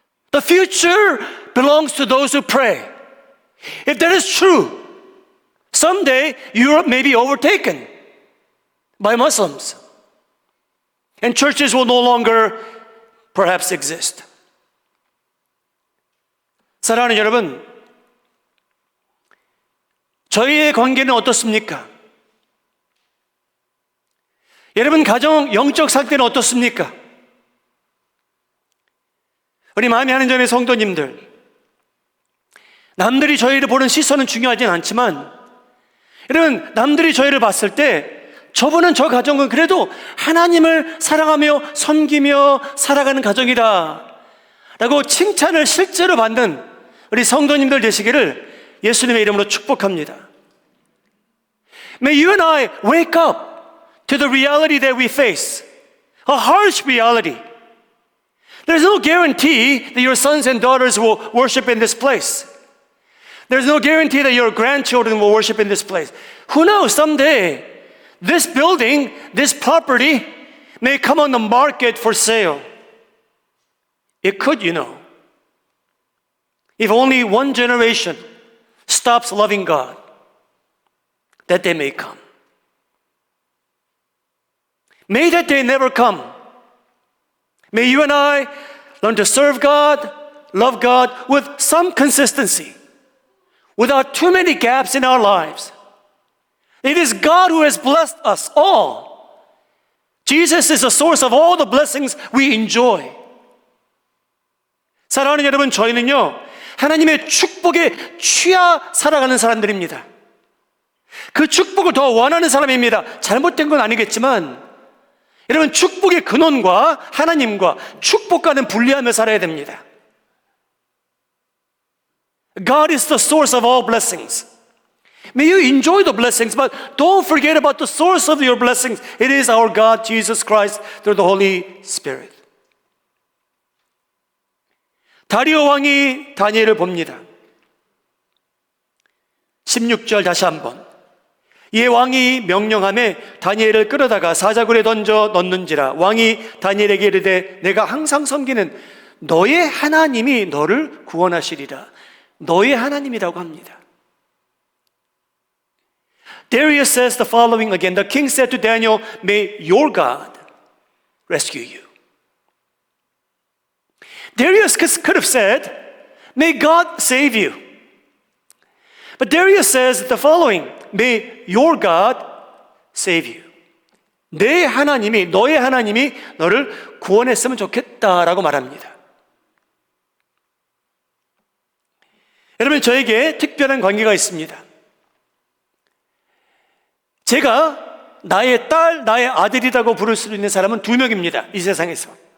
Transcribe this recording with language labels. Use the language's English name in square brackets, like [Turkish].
[English] The future belongs to those who pray. If that is true, Someday Europe may be overtaken by Muslims and churches will no longer perhaps exist. [Korean] 사랑하는 여러분, 저희의 관계는 어떻습니까? 여러분 가정 영적 상태는 어떻습니까? 우리 마음이 하는 전의 성도님들, 남들이 저희를 보는 시선은 중요하진 않지만 여러분, 남들이 저희를 봤을 때 저분은 저 가정은 그래도 하나님을 사랑하며 섬기며 살아가는 가정이다 라고 칭찬을 실제로 받는 우리 성도님들 되시기를 예수님의 이름으로 축복합니다. [English] May you and I wake up to the reality that we face, a harsh reality. There's no guarantee that your sons and daughters will worship in this place. There's no guarantee that your grandchildren will worship in this place. Who knows, someday, this building, this property may come on the market for sale. It could, you know. If only one generation stops loving God, that day may come. May that day never come. May you and I learn to serve God, love God with some consistency, without too many gaps in our lives. It is God who has blessed us all. Jesus is the source of all the blessings we enjoy. [Korean] 사랑하는 여러분, 저희는요, 하나님의 축복에 취하 살아가는 사람들입니다. 그 축복을 더 원하는 사람입니다. 잘못된 건 아니겠지만, 여러분, 축복의 근원과 하나님과 축복과는 분리하며 살아야 됩니다. [English] God is the source of all blessings. May you enjoy the blessings, but don't forget about the source of your blessings. It is our God, Jesus Christ, through the Holy Spirit. [Korean] 다리오 왕이 다니엘을 봅니다. 16절 다시 한번. 이에 왕이 명령하매 다니엘을 끌어다가 사자굴에 던져 넣는지라. 왕이 다니엘에게 이르되 내가 항상 섬기는 너의 하나님이 너를 구원하시리라. 너의 하나님이라고 합니다. [English] Darius says the following again. The king said to Daniel, may your God rescue you. Darius could have said, may God save you. But Darius says the following, may your God save you. [Korean] 내 하나님이, 너의 하나님이 너를 구원했으면 좋겠다라고 말합니다. 여러분, 저에게 특별한 관계가 있습니다. 제가 나의 딸, 나의 아들이라고 부를 수 있는 사람은 2명입니다. 이 세상에서.